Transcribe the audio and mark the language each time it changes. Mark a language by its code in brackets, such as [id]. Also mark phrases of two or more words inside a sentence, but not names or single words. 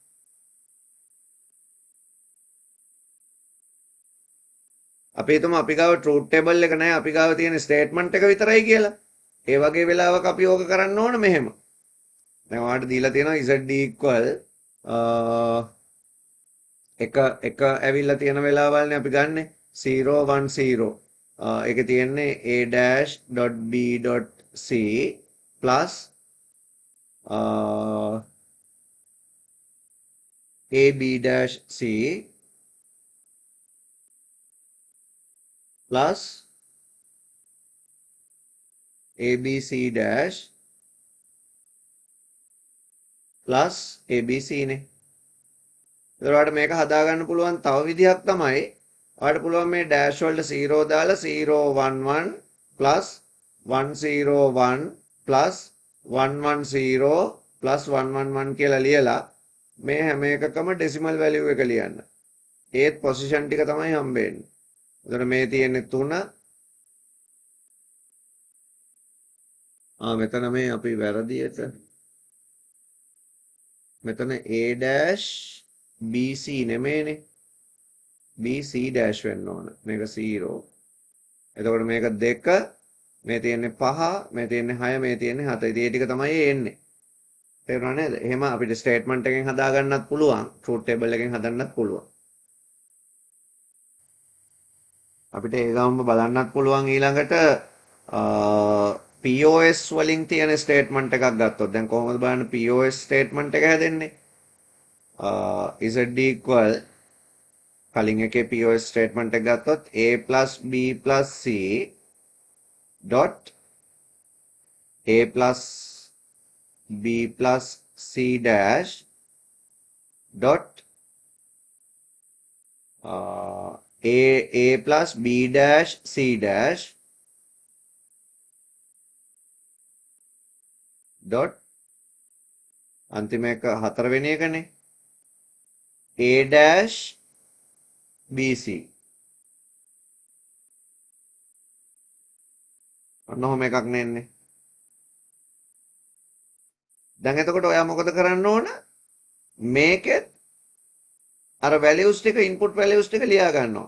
[si] අපි හිතමු අපි ගාව [en] truth table [si] එක නැහැ, අපි ගාව තියෙන statement එක විතරයි කියලා. ඒ වගේ වෙලාවක අපි ඕක කරන්න ඕන මෙහෙම. දැන් ඔයාලට දීලා තියෙනවා [en] z equal [si] එක ඇවිල්ලා තියෙන වෙලාවල්නේ අපි ගන්නෙ 0 1 0. [en] ඒකේ තියෙන්නේ a-b.c plus ab-c plus abc dash plus abc නේ. [si] එතකොට මේක හදාගන්න පුළුවන් තව විදිහක් තමයි ඔයාලට පුළුවන් මේ dash වලට 0 දාලා 0 1 1 plus 1 0 1 plus 1 1 0 plus 1 1 1 කියලා ලියලා මේ හැම එකකම [en] decimal value [si] එක ලියන්න. ඒත් position ටික තමයි හම්බෙන්නේ. එතකොට මේ තියෙන්නේ 3. මෙතන මේ අපි වැරදියට මෙතන [en] a dash bc [si] නෙමෙයිනේ. [en] bc dash [si] වෙන්න ඕන. මේක 0. එතකොට මේක 2, මේ තියෙන්නේ 5, මේ තියෙන්නේ 6, මේ තියෙන්නේ 7. ඉතින් ඒ ටික තමයි එන්නේ. තේරුණා නේද? එහෙම අපිට ස්ටේට්මන්ට් එකෙන් හදා ගන්නත් පුළුවන්, [en] truth table [si] එකෙන් හදන්නත් පුළුවන්. අපිට ඒ ගාමම බලන්නත් පුළුවන් ඊළඟට POS වලින් තියෙන ස්ටේට්මන්ට් එකක් ගත්තොත් දැන් කොහොමද බලන්න [en] POS statement [si] එක හැදෙන්නේ? [en] z equal [si] කලින් එකේ [en] POS statement [si] එක ගත්තොත් [en] a plus b plus c dot a plus b plus c dash dot a plus b dash c dash dot [si] අන්තිම එක හතරවෙනි එකනේ [en] a dash bc. [si] ඔන්න ඔහොම එකක් නෙන්නේ. දැන් එතකොට ඔයා මොකද කරන්න ඕන? මේකෙත් අර values ටික [en] input values [si] ටික ලියා ගන්නවා.